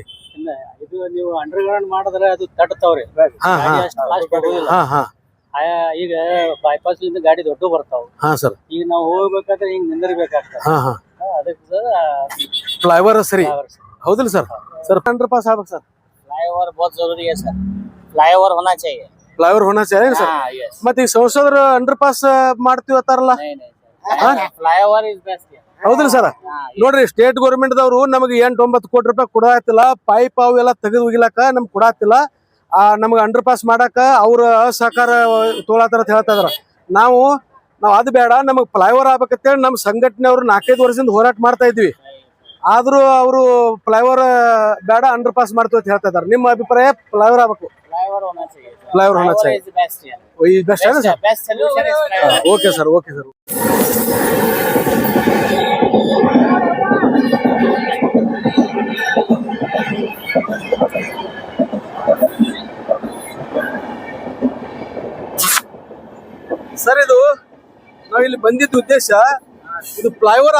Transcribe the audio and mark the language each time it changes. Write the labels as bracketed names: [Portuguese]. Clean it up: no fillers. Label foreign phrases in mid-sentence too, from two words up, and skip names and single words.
[Kannada] ಇದು ನೀವು ಅಂಡರ್ಗ್ರೌಂಡ್ ಮಾಡಿದ್ರೆ ಅದು ತಟ್ಟತಾವ್ರಿ ಈಗ ಬೈಪಾಸ್ ಲಿಂದ ಗಾಡಿ ದೊಡ್ಡ ಬರ್ತಾವ ಈಗ ನಾವು ಹೋಗ್ಬೇಕಾದ್ರೆ ಹಿಂಗ್ ನಿಂದಿರ್ಬೇಕಾಗ್ತದೆ ಅದಕ್ಕೆ ಫ್ಲೈವರ್ ಸರಿ ಹೌದಿಲ್ಲ ಸರ್ ಸರ್ [English] under pass [Kannada] ಆಗ್ಬೇಕು ಸರ್ [Hindi] फ्लाईओवर बहुत जरूरी है सर फ्लाईओवर होना चाहिए फ्लाईओवर होना चाहिए सर [Kannada] ಮತ್ತೆ ಈ ಸಂಸದರು [English] under pass [Kannada] ಮಾಡ್ತೀವಿ ಅಂತಾರಲ್ಲ [English] flyover is best [Kannada] ಹೌದಿಲ್ಲ ಸರ್ ನೋಡ್ರಿ [English] state government [Kannada] ದವರು ನಮಗೆ 8-9 ಕೋಟಿ ರೂಪಾಯಿ ಕೊಡಾತಿಲ್ಲ ಪೈಪ್ ಅವು ಎಲ್ಲ ತೆಗೆದು ಹೋಗಿಲಾಕ ನಮ್ಗೆ ಕೊಡಾತಿಲ್ಲ ನಮ್ಗೆ [English] under pass [Kannada] ಮಾಡಾಕ ಅವ್ರ ಸಹಕಾರ ತೋಳತಾರ ಅಂತ ಹೇಳ್ತಾ ಇದಾರ ನಾವು ಅದು ಬೇಡ ನಮಗ್ ಫ್ಲೈಓವರ್ ಆಗ್ಬೇಕಂತೇಳಿ ನಮ್ಮ ಸಂಘಟನೆಯವರು 4-5 ವರ್ಷದಿಂದ ಹೋರಾಟ ಮಾಡ್ತಾ ಇದ್ವಿ ಆದ್ರೂ ಅವರು ಫ್ಲೈಓವರ್ ಬೇಡ [English] under pass [Kannada] ಮಾಡ್ತೀವಿ ಅಂತ ಹೇಳ್ತಾ ಇದಾರೆ ನಿಮ್ಮ ಅಭಿಪ್ರಾಯ ಫ್ಲೈಓವರ್ ಆಗ್ಬೇಕು [Hindi] फ्लाईओवर होना चाहिए वही बेस्ट है ना सर [English] best solution is flyover OK sir [Kannada] ಸರ್ ಇದು ನಾವು ಇಲ್ಲಿ ಬಂದಿದ್ದ ಉದ್ದೇಶ ಇದು ಫ್ಲೈಓವರ್